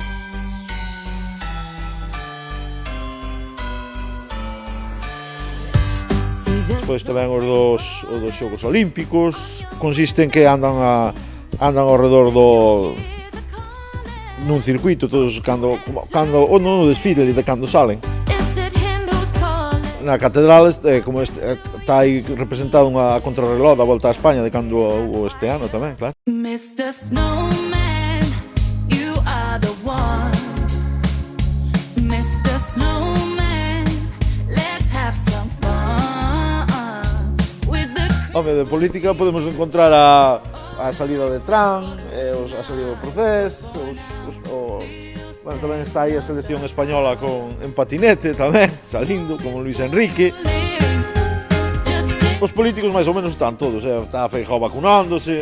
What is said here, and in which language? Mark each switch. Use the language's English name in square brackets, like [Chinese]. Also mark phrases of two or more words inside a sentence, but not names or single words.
[Galician] Despois tamén os dos Xogos Olímpicos, consiste en que andan ao redor nun circuito, todos cando no desfile de cando salen. Na catedral, como está aí representado unha contrarreloj da Volta a España de cando hubo este ano tamén, claro. [English] Mr. Snowman, you are the one. Mr. Snowman, let's have some fun. [Galician] Home, de política podemos encontrar a salida de Trump, a salida do Procés, bueno, tamén está aí a selección española en patinete tamén, salindo, como Luis Enrique. Os políticos máis ou menos están todos, está Feijóo vacunándose.